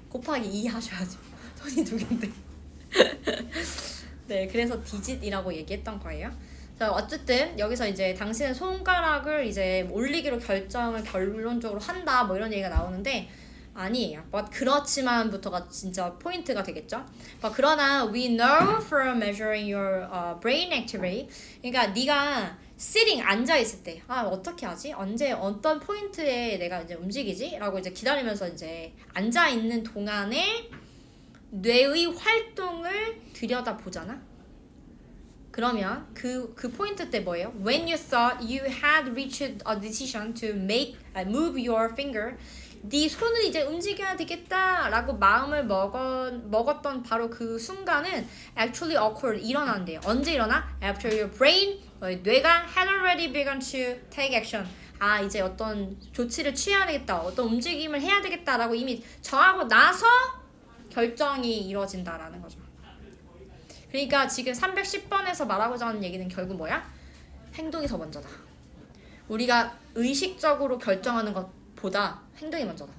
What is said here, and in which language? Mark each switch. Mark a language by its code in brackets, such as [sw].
[ko] 곱하기 2 하셔야죠. 손이 2개인데. 네, 그래서 digit이라고 얘기했던 거예요. 자, 어쨌든 여기서 이제 당신의 손가락을 이제 올리기로 결정을 결론적으로 한다 뭐 이런 얘기가 나오는데 아니에요. But 그렇지만부터가 진짜 포인트가 되겠죠. [en] But 그러나 we know from measuring your brain activity. [ko] 그러니까 네가 sitting 앉아 있을 때 어떻게 하지? 언제 어떤 포인트에 내가 이제 움직이지? 라고 이제 기다리면서 이제 앉아 있는 동안에 뇌의 활동을 들여다 보잖아. 그러면 그 포인트 때 뭐예요? [en] When you thought you had reached a decision to move your finger, [ko] 네 손을 이제 움직여야 되겠다 라고 마음을 먹었던 바로 그 순간은 [en] actually occurred, [ko] 일어난대요. 언제 일어나? [en] After your brain, 뇌가 had already begun to take action. [ko] 이제 어떤 조치를 취해야 되겠다, 어떤 움직임을 해야 되겠다라고 이미 정하고 나서 결정이 이루어진다라는 거죠. 그러니까 지금 310번에서 말하고자 하는 얘기는 결국 뭐야? 행동이 더 먼저다. 우리가 의식적으로 결정하는 것보다 행동이 먼저다.